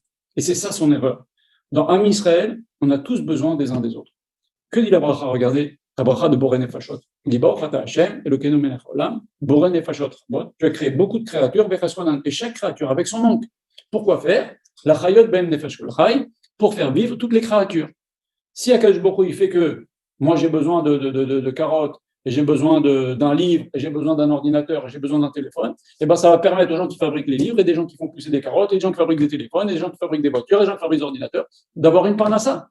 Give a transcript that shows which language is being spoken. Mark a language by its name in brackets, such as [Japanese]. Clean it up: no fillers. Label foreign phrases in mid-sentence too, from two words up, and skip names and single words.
[French] Et c'est ça son erreur. Dans [Hebrew] עם ישראל, [French] on a tous besoin des uns des autres. Que dit la bracha? Regardez, la bracha de [Hebrew] בורא נפשות. [French] Il dit [Hebrew] ברוך אתה השם אלוקינו מלך העולם בורא נפשות. [French] Tu as créé beaucoup de créatures, et chaque créature avec son manque. Pourquoi faire? [Hebrew] להחיות בהם נפש כל חי, [French] pour faire vivre toutes les créatures. Si [Hebrew] הקדוש ברוך הוא, [French] il fait que moi j'ai besoin de carottes, et j'ai besoin d'un livre, et j'ai besoin d'un ordinateur, et j'ai besoin d'un téléphone, et ben ça va permettre aux gens qui fabriquent les livres, et des gens qui font pousser des carottes, et des gens qui fabriquent des téléphones, et des gens qui fabriquent des voitures, et des gens qui fabriquent des ordinateurs, d'avoir une parnassa.